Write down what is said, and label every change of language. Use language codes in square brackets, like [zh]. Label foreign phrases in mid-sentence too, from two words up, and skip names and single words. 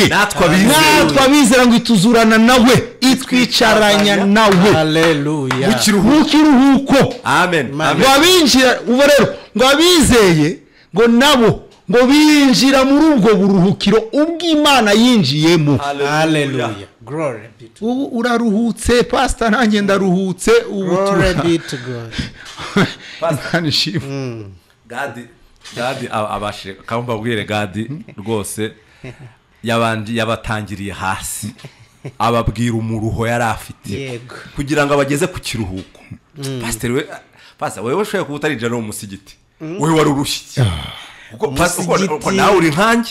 [rw] Natwe abizera ngo ituzurana nawe itwicaranya nawe. Haleluya. Mu kiruhuko. Amen. Ngo abinjira ubu rero ngo abizeye ngo nabo ngo binjira muri ubwo buruhukiro ubw'Imana yinjiyemo. Haleluya. [en] Glory be to God. [rw] Ubu uraruhutse pastor, nanjye ndaruhutse. [en] Glory be to God. [rw] Pastor Gadi abashe kamba bwire Gadi rwose yabatangiriye hasi ababwira umuruho yari afite kugira ngo abageze ku kiruhuko. Pastor wewe ushoye kuba utarinjira no mu musigiti wewe wari urushye kuko nawe uri nkanjye.